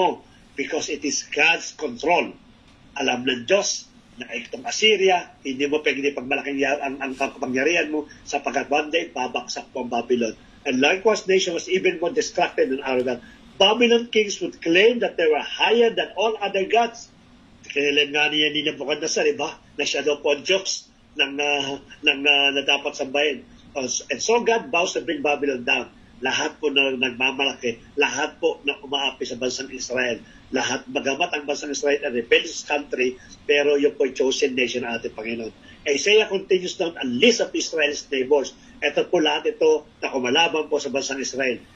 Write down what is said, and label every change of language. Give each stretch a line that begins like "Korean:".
English: No, because it is God's control.
Filipino: Alam ng Diyos na itong Assyria, hindi mo pwede pagmalaking ang kapangyarihan mo sapagkat one day babaksak po ang Babylon.
English: And likewise, nation was even more distracted and arrogant. Babylon kings would claim that they were higher than all other gods.
Filipino: Kailan nga niya ni Nebuchadnezzar, diba? Na siya daw po ang Diyos na dapat sambahin.
English: And so God vows to bring Babylon down.
Filipino: Lahat po na nagmamalaki, lahat po na umaapi sa bansang Israel. Lahat, bagamat ang bansang Israel ay rebellious country, pero yung po chosen nation ng ating Panginoon.
English: Isaiah continues down a list of Israel's neighbors.
Filipino: Ito po lahat ito na kumalaban po sa bansang Israel.